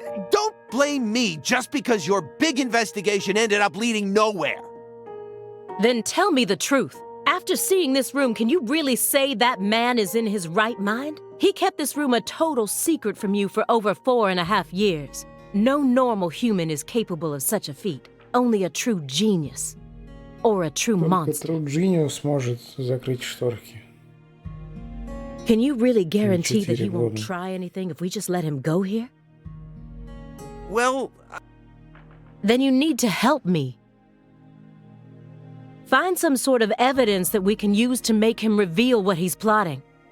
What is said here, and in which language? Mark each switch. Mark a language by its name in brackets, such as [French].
[English] Don't blame me just because your big investigation ended up leading nowhere. Then tell me the truth. After seeing this room, can you really say that man is in his right mind? He kept this room a total secret from you for over 4.5 years. No normal human is capable of such a feat. Only a true genius. Or a true monster. [Russian] Только True Genius может закрыть шторки. [English] Can you really guarantee that he won't try anything if we just let him go here? Well... Then you need to help me. Find some sort of evidence that we can use to make him reveal what he's plotting.